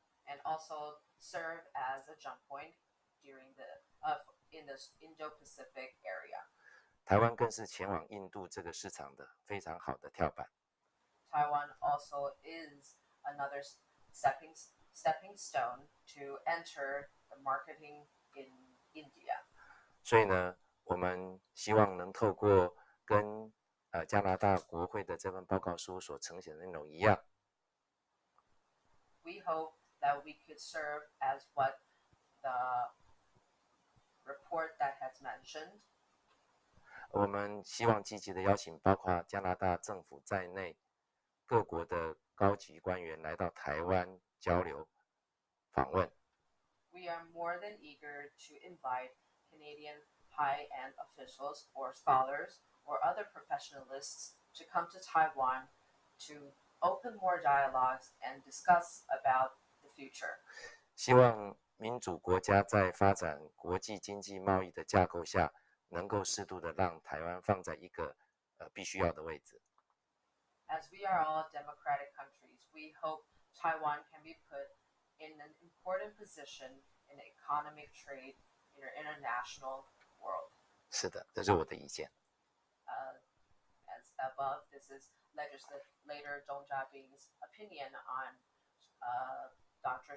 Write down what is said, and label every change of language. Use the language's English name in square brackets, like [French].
[English] and also serve as a jump point during in the Indo-Pacific area. [Chinese] 台湾更是前往印度这个市场的非常好的跳板。 [English] Taiwan also is another stepping stone to enter the marketing in India. [Chinese] 所以呢，我们希望能透过跟加拿大国会的这份报告书所呈现的内容一样。 [English] We hope that we could serve as what the report that has mentioned. [Chinese] 我们希望积极的邀请包括加拿大政府在内各国的高级官员来到台湾交流访问。 [English] We are more than eager to invite Canadian high-end officials or scholars or other professionalists to come to Taiwan to open more dialogues and discuss about the future. [Chinese] 希望民主国家在发展国际经济贸易的架构下，能够适度的让台湾放在一个必须要的位置。 [English] As we are all democratic countries, we hope Taiwan can be put in an important position in economic trade in our international world. [Chinese] 是的，这是我的意见。 [English] As above, this is Legislator Zhong Jiabin's opinion on Dr.